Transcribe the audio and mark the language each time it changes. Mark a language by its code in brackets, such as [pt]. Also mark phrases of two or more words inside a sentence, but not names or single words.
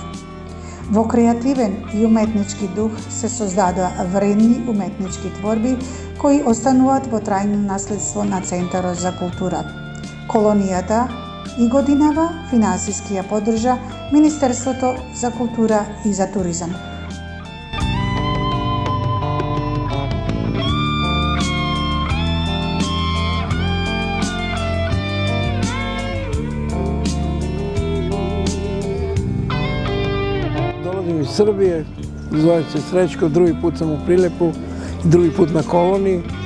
[mk] Во креативен и уметнички дух се создадоа вредни уметнички творби кои остануваат во трајно наследство на Центарот за култура. Колонијата и годинава финансиски ја поддржа Министерството за култура и за туризам. [sr] Iz Srbije, zovem se Srećko, drugi put sam u Prilepu, drugi put na koloniji.